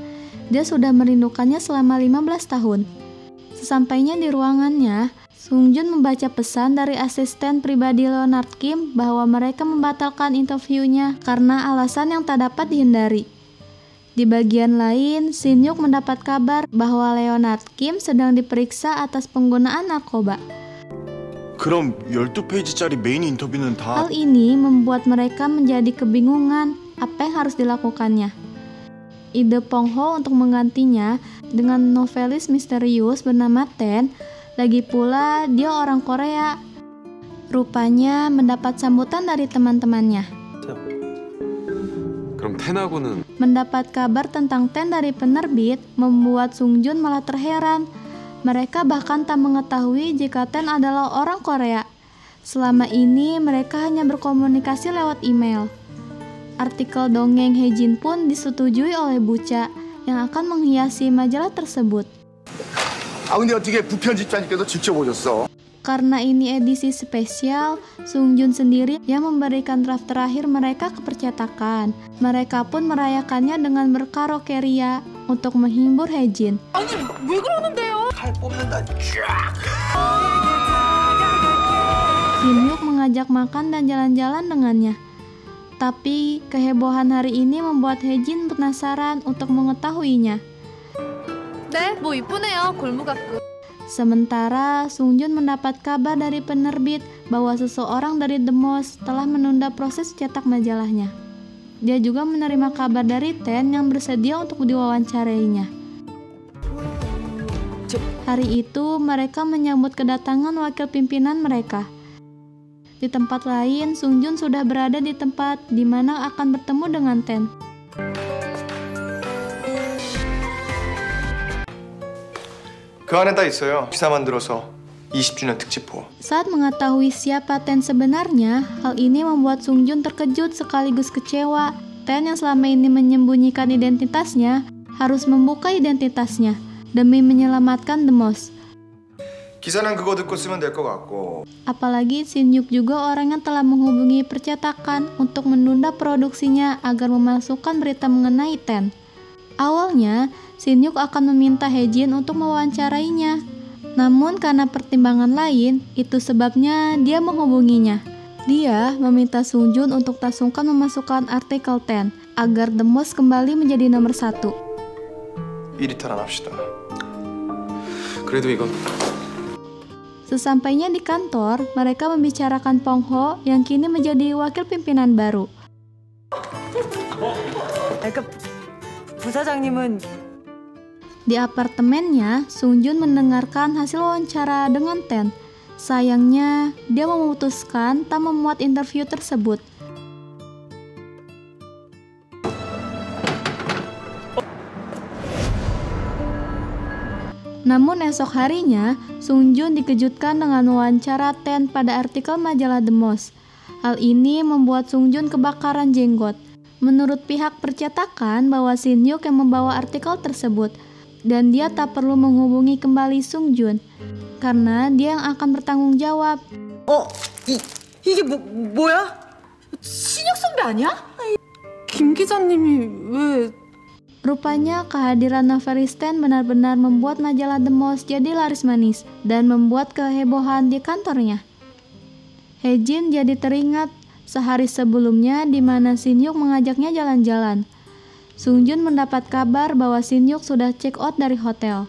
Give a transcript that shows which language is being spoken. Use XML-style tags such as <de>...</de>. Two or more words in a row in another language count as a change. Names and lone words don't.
<id>Dia sudah merindukannya selama 15 tahun. Sesampainya di ruangannya, Sung Jun membaca pesan dari asisten pribadi Leonard Kim bahwa mereka membatalkan interviewnya karena alasan yang tak dapat dihindari. Di bagian lain, Shin-hyuk mendapat kabar bahwa Leonard Kim sedang diperiksa atas penggunaan narkoba.</id> <ko>그럼 12페이지짜리 메인 인터뷰는 다...</ko> <id>Hal ini membuat mereka menjadi kebingungan apa yang harus dilakukannya. Ide Pongho untuk menggantinya dengan novelis misterius bernama Ten, lagi pula dia orang Korea. Rupanya mendapat sambutan dari teman-temannya.</id> <ko>그럼 텐하고는</ko> <id>Mendapat kabar tentang Ten dari penerbit membuat Sung Jun malah terheran. Mereka bahkan tak mengetahui jika Ten adalah orang Korea. Selama ini mereka hanya berkomunikasi lewat email. Artikel dongeng Haejin pun disetujui oleh Bucha yang akan menghiasi majalah tersebut.</id> <ko>근데 어떻게 부편집자님께서 직접 오셨어?</ko> <id>Karena ini edisi spesial, Sung Jun sendiri yang memberikan draft terakhir mereka ke percetakan. Mereka pun merayakannya dengan berkaraoke ria untuk menghibur Haejin.</id> <ko>아니 왜 그러는데요? 칼 뽑는다. 쫙.</ko> <id>Sin-hyuk mengajak makan dan jalan-jalan dengannya. Tapi kehebohan hari ini membuat Haejin penasaran untuk mengetahuinya.</id> <ko>네, 뭐 이쁘네요. 골무각구.</ko> <id>Sementara Sung Jun mendapat kabar dari penerbit bahwa seseorang dari The Most telah menunda proses cetak majalahnya. Dia juga menerima kabar dari Ten yang bersedia untuk diwawancarainya. Hari itu mereka menyambut kedatangan wakil pimpinan mereka. Di tempat lain, Sung Jun sudah berada di tempat di mana akan bertemu dengan Ten.</id> <ko>그 안에 다 있어요. 기사 만들어서 20주년 특집호.</ko> <id>Saat mengetahui siapa Ten sebenarnya, hal ini membuat Sung Jun terkejut sekaligus kecewa. Ten yang selama ini menyembunyikan identitasnya harus membuka identitasnya demi menyelamatkan The Most.</id> <ko>기사는 그거 듣고 쓰면 될 것 같고.</ko> <id>Apalagi Sin-hyuk juga orang yang telah menghubungi percetakan untuk menunda produksinya agar memasukkan berita mengenai Ten. Awalnya, Sin-hyuk akan meminta Haejin untuk mewawancarainya. Namun karena pertimbangan lain, itu sebabnya dia menghubunginya. Dia meminta Sung Jun untuk tak sungkan memasukkan artikel Ten agar The Most kembali menjadi nomor 1.</id> <ko>이리 탈환합시다. 그래도 이건</ko> <id>Sesampainya di kantor, mereka membicarakan Pong Ho yang kini menjadi wakil pimpinan baru.</id> <ko>그러니까 부사장님은</ko> <id>Di apartemennya, Sung Jun mendengarkan hasil wawancara dengan Ten. Sayangnya, dia memutuskan tak memuat interview tersebut. Namun esok harinya, Sung Jun dikejutkan dengan wawancara Ten pada artikel majalah The Most. Hal ini membuat Sung Jun kebakaran jenggot. Menurut pihak percetakan bahwa Sin-hyuk yang membawa artikel tersebut, dan dia tak perlu menghubungi kembali Sung Jun karena dia yang akan bertanggung jawab.</id> <ko>이게 뭐야? 신혁 선배 아니야? 김 기자님이 왜...</ko> <id>Rupanya kehadiran Novelisten benar-benar membuat majalah The Most jadi laris manis dan membuat kehebohan di kantornya. Haejin jadi teringat sehari sebelumnya di mana Sin-hyuk mengajaknya jalan-jalan. Sung Jun mendapat kabar bahwa Sin-hyuk sudah</id> <en>check out</en> <id>dari hotel.</id>